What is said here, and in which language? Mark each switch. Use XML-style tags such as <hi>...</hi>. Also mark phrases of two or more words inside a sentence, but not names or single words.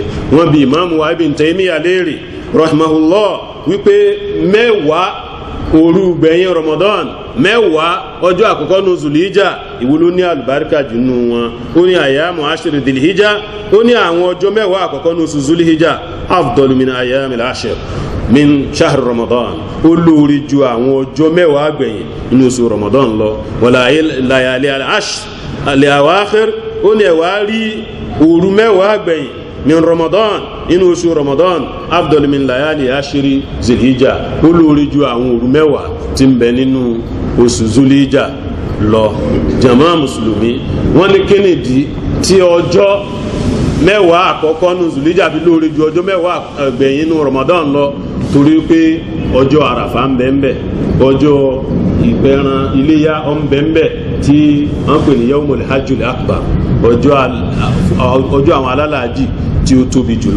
<yo>wọ́n bi ìmáàmù wa Ibn Taymiyyah léèrè rahimahullah wípé mẹ́wàá òru gbẹ̀yìn Ramadan mẹ́wàá ọjọ́ àkọ́kọ́ ní Dhul Hijja ìwúlò ní àlùbáríkà jù nù wọn. ó ní</yo> <ar>أيام عشر</ar> <yo>Dhul Hijja ó ní àwọn ọjọ́ mẹ́wàá àkọ́kọ́ ní oṣù Dhul Hijja</yo> <ar>أفضل من أيام العشر من شهر رمضان</ar> <yo>ó lóore ju àwọn ọjọ́ mẹ́wàá gbẹ̀yìn nínú oṣù Ramadan lọ.</yo> <ar>ولا ليالي العشر الأواخر</ar> <yo>ó ní ẹ̀wà rí òru mẹ́wàá gbẹ̀yìn</yo> <ar>من رمضان</ar> <yo>inú oṣù Ramadan</yo> <ar>أفضل من ليالي عشر ذي الحجة</ar> <yo>ó lóore ju àwọn òru mẹ́wàá tí ń bẹ nínú oṣù Dhul Hijja lọ. jàmá mùsùlùmí wọ́n ní kínìdí tí ọjọ́ mẹ́wàá àkọ́kọ́ nínú Dhul Hijja fi lóore ju ọjọ́ mẹ́wàá gbẹ̀yìn nínú Ramadan lọ torí pé ọjọ́ àràfà ń bẹ ń bẹ ọjọ́ ìpẹran iléyá ọ ń bẹ ń bẹ tí wọ́n pè ní</yo> <ar>يوم الحج الأكبر</ar> <yo>ọjọ́ àwọn alálàájì tí ó tóbi jùlọ.</yo>